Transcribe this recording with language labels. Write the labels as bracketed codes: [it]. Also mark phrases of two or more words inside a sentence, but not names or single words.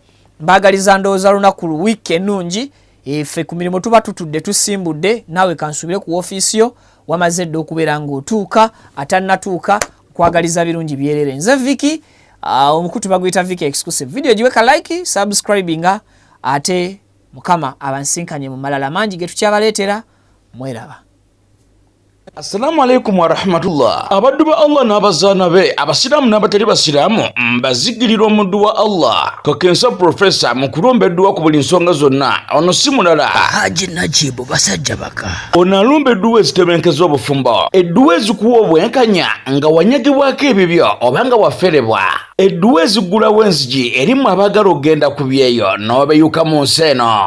[lg] Mbagaliza ndowooza lunaku lu wiiki ennungi. Ffe ku mirimu tuba tutudde tusimbudde, naawe kansubire ku ofiisi yo wamaze dde okubeera ng'otuuka atannatuuka kwagaliza birungi byerere. Nze Vicky omukutu baguyita Vicky exclusive. Video giweka like, subscribinga ate mukama abansinkanye mu malala mangi ge tukyabaleetera. Mweraba. [ar] السلام عليكم ورحمة الله. [lg] Abaddu ba Allah n'abazaana be abasiraamu n'abatali basiraamu mbazigirira omuddu wa Allah Kakensa Professor mu kulombeddwa ku buli nsonga zonna. Ono si mulala Haji Najibu basajja baka. Ono alombeddwa ezitebenkeza obufumbo, edduwa ezikuwa obwenkanya nga wanyagibwako ebibyo oba nga waferebwa, edduwa ezigulawo enzigi erimu abaagala okgenda ku byeyo n'obeyuka mu nsi eno.